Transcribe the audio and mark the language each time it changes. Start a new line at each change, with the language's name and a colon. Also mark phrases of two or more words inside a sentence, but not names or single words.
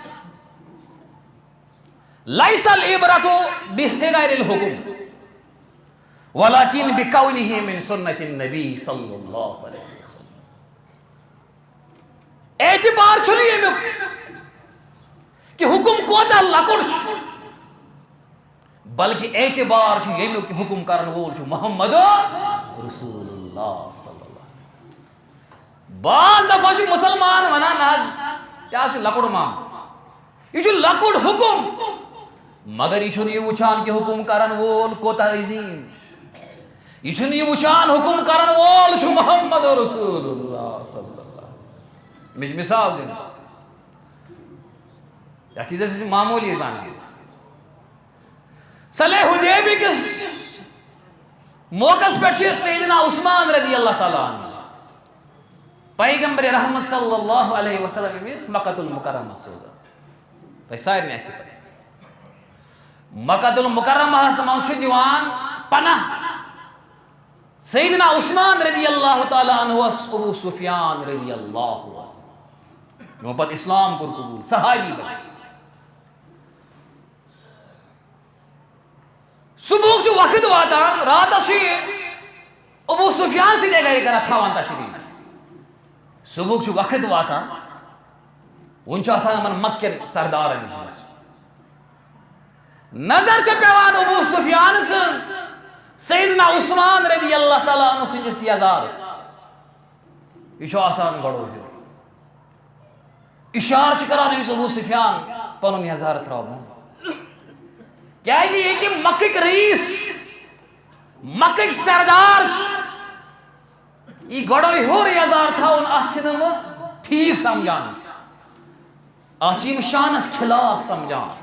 Arabic: لیس العبرۃ بصغار الحکم ولکن بکونہ من سنت النبی صلی اللہ علیہ وسلم
Kashmiri: اعتبار چھُنہٕ ییٚمیُک کہ حکم کوتاہ لۄکُٹ چھُ بلکہ اعتبار چھُ ییٚمیُک کہ حکم کرن وول چھُ محمد رسول اللہ
Arabic: صلی اللہ علیہ وسلم
Kashmiri: بعض دفعہ چھُ مُسلمان ونان نہ حظ یہِ حظ چھُ لۄکُٹ معاملہٕ یہِ چھُ لۄکُٹ حکم مگر یہِ چھُنہٕ یہِ وٕچھان کہ حکم کرن وول کوتاہ عظیٖم یہ چھُنہٕ یہِ وٕچھان حکم کرن وول چھُ محمد رسول اللہ
Arabic: صلی اللہ علیہ وسلم
Kashmiri: مےٚ چھِ مثال دِنۍ یتھ چیٖزس چھِ معموٗلی زانان صلح حدیبیہ کِس موقعس پٮ۪ٹھ چھِ سیدنا عثمان
Arabic: رضی اللہ تعالیٰ عنہ
Kashmiri: پیغمبر رحمت
Arabic: صلی اللہ علیہ وسلم
Kashmiri: أمِس مکۃ المکرمہ سوزان تۄہہِ سارنٕے آسہِ پتہ مکۃ المکرمہس منٛز چھُ دِوان پناہ سیدنا عثمان
Arabic: رضی اللہ تعالیٰ عنہ
Kashmiri: ابو سفیان
Arabic: رضی اللہ عنہ
Kashmiri: یِمو پتہٕ اسلام کوٚر قبوٗل صحابی بنے صبحُک چھُ وقت واتان راتس چھُ یہِ ابو سفیان سٕنٛدے گرِ کران تھاوان تشریٖف صبحُک چھُ وقت واتان وۄنۍ چھُ آسان یِمن مکٮ۪ن سردارن نِش نظر چھےٚ پیٚوان ابو سفیان سٕنٛز سیدنا عثمان
Arabic: رضی اللہ تعالیٰ عنہ
Kashmiri: سٕنٛدِس یزارس یہِ چھُ آسان گۄڈو ہیوٚر اِشارٕ چھُ کران أمِس ابو سفیان پنُن یزار ترٛاوُن کیازِ ییٚتہِ مکٕکۍ رئیٖس مکٕکۍ سردار چھِ یہِ گۄڈو ہیوٚر یزار تھاوُن اتھ چھِنہٕ بہٕ ٹھیٖک سمجھان اتھ چھِ یِم شانس خلاف سمجھان